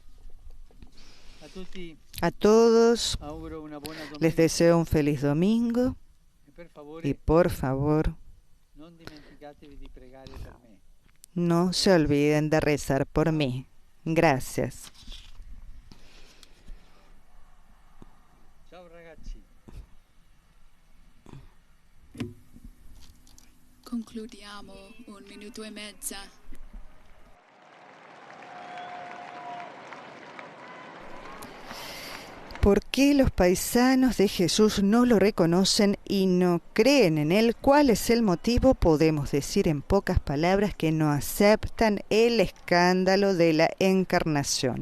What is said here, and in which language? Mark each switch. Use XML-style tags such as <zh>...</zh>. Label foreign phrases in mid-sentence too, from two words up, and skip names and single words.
<es>A todos les deseo un feliz domingo y por favor no se olviden de rezar por mí. Gracias.</es> <it>Concludiamo un minuto e mezza.</it> <es>¿Por qué los paisanos de Jesús no lo reconocen y no creen en Él? ¿Cuál es el motivo? Podemos decir en pocas palabras que no aceptan el escándalo de la encarnación.</es>